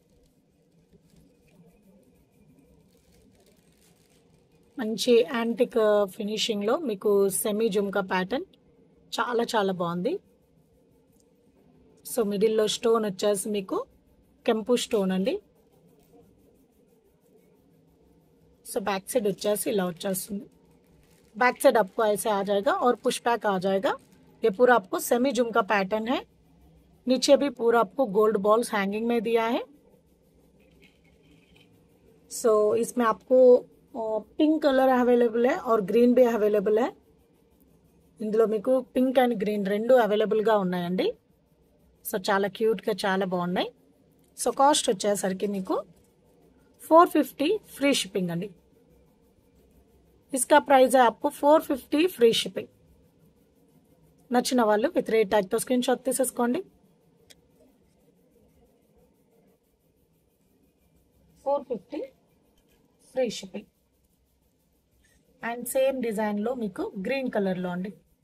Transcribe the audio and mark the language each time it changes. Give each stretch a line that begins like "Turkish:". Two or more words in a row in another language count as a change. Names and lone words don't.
Telugu: మంచి
English: antique finishing
Telugu: లో మీకు సెమీ జుమ్కా ప్యాటర్న్ చాలా చాలా బాగుంది। సో మిడిల్ లో స్టోన్ వచ్చేసి మీకు కెంపు స్టోన్ అండి। సో
English: back side
Telugu: వచ్చేసి ఇలా వచ్చేస్తుంది।
English: back side
Hindi: आपको ऐसे आ जाएगा और पुश बैक आ जाएगा। ये पूरा आपको सेमी झुमका पैटर्न है। नीचे भी पूरा आपको
English: gold balls hanging
Hindi: में दिया है। सो इसमें आपको
English: pink color
Hindi: अवेलेबल है और ग्रीन भी अवेलेबल है।
Telugu: ఇందులో మీకు
English: pink and green
Telugu: రెండు అవైలబుల్ గా ఉన్నాయండి। సో చాలా క్యూట్ గా చాలా బాగున్నాయి। సో కాస్ట్ వచ్చేసరికి మీకు 450
English: free shipping
Telugu: अंडी।
Hindi: इसका प्राइस है आपको 450
English: free shipping.
Telugu: నచ్చిన వాళ్ళు
English: with rate tag
Telugu: తో
English: screen shot
Telugu: తీసేసుకోండి।
English: 450 free shipping.
Telugu: అండ్
English: same design
Telugu: లో మీకు
English: green color
Telugu: లో అండి।